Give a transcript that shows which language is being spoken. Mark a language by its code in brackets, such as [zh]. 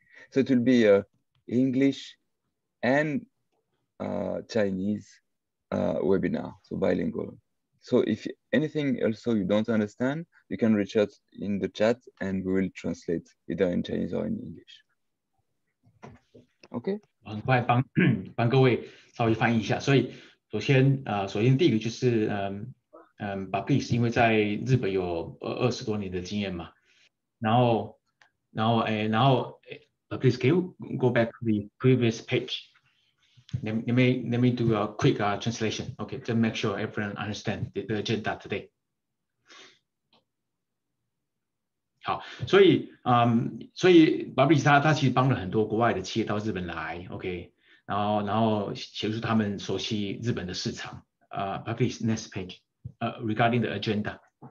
[en] So it will be English and Chinese webinar, so bilingual. So if anything also you don't understand, you can reach out in the chat and we will translate either in Chinese or in English. OK？ [zh] 很快帮各位稍微翻译一下。所以首先第一个就是Baptiste 因为在日本有20多年的经验嘛，然后 [en] Baptiste, can you go back to the previous page? Let me do a quick translation. Okay, to make sure everyone understand the agenda today. [zh] 好，所以 Baptiste 他其实帮了很多国外的企业到日本来 ，OK， 然后协助他们熟悉日本的市场。 [en] Baptiste, next page. Regarding the agenda.